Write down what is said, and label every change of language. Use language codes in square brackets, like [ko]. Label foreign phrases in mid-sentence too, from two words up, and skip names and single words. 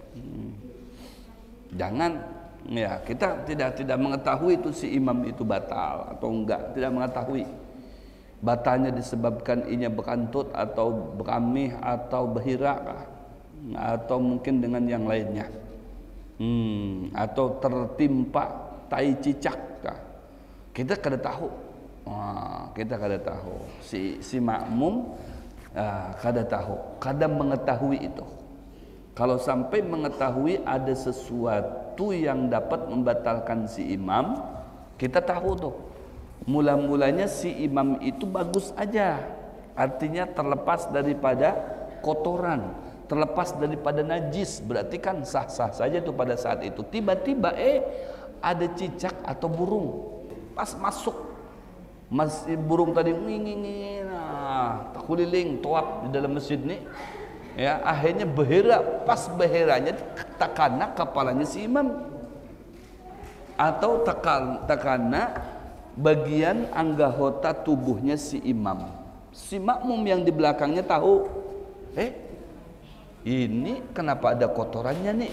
[id] Jangan ya, kita tidak mengetahui itu si imam itu batal atau enggak, tidak mengetahui. [bjn] Batalnya disebabkan inya bekantut atau bekamih atau behira atau mungkin dengan yang lainnya. [id] Atau tertimpa tai cicak. [bjn] Kita kada tahu. Wah, kita kada tahu. Si makmum kada tahu, kada mengetahui itu. [id] Kalau sampai mengetahui ada sesuatu yang dapat membatalkan si imam, kita tahu tuh. Mula-mulanya si imam itu bagus aja. Artinya terlepas daripada kotoran, terlepas daripada najis, berarti kan sah-sah saja tuh pada saat itu. Tiba-tiba ada cicak atau burung pas masuk, masih burung tadi ngingingin, keliling toap di dalam masjid nih, [bjn] ya akhirnya behera, pas beheranya takana kepalanya si imam atau takana bagian anggota tubuhnya si imam. [id] Si makmum yang di belakangnya tahu, ini kenapa ada kotorannya nih?